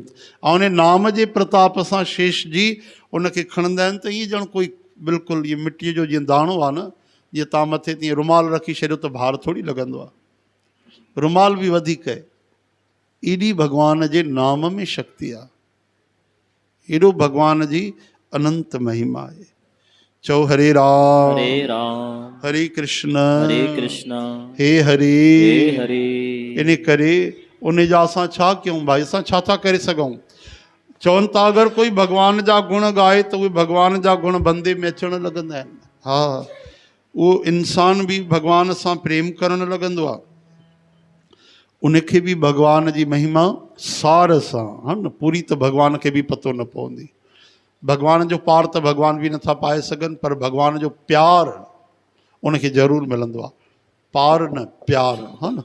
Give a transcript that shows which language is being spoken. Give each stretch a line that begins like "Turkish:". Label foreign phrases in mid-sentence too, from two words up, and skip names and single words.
Sindhi: ऐं उन नाम जे प्रताप सां शेष जी उनखे खणंदा आहिनि त ईअं ॼण कोई बिल्कुलु इहे मिटीअ जो जीअं दाणो आहे न, जीअं तव्हां मथे तीअं रुमाल रखी छॾियो त भार थोरी लॻंदो आहे, रुमाल बि वधीक आहे, एॾी भॻवान जे नाम में शक्ति आहे, एॾो भॻवान जी अनंत महिमा आहे।
Sanskrit: चओ हरे राम हरे कृष्ण हे हरे हरे।
Sindhi: इन करे उन जा असां छा कयूं भाई, असां छा था करे सघूं? चवनि था अगरि कोई भॻवान जा गुण ॻाए त उहे भॻवान जा गुण बंदे में अचणु लॻंदा आहिनि, हा उहो इंसान बि भॻवान सां प्रेम करणु लॻंदो आहे, उनखे बि भॻवान जी महिमा सार सां, हा न, पूरी त भॻवान खे बि पतो न पवंदी, भॻवान जो पार त भॻवान बि नथा पाए सघनि, पर भॻवान जो प्यार उनखे ज़रूरु मिलंदो आहे, पार न प्यार, हा न।